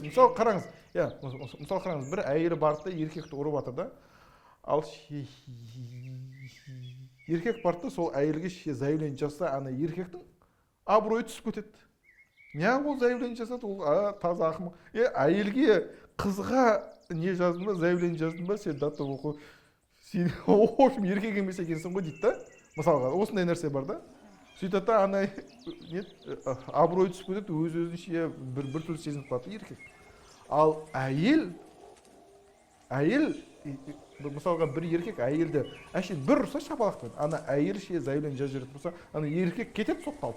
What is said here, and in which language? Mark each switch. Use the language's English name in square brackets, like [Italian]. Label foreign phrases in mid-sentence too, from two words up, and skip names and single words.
[Kazakh] Мысалы қараңыз, бір әйелі барды да еркекті ұрып атыр да, ал еркек барды да сол әйелге заявление жасаса, ана еркектің абыройы түсіп кетеді. неғып ол заявление жасады, ол таза ақымақ. Әйелге, қызға не жаздың ба, заявление жаздың ба, сен [Russian] до того, [Kazakh] сен [Russian] в общем [Kazakh] еркек емес екенсің ғой дейді да. Мысалға осындай нәрсе бар да. Сөйтеді да ана абырой түсіп кетеді, өз-өзінше бір түрлі сезініп қалады еркек. Ал әйел мысалға бір еркек әйелді әшейін бір ұрса шапалақпен, ана әйел ше заявление жазып жіберетін болса, ана еркек кетеді сотталып.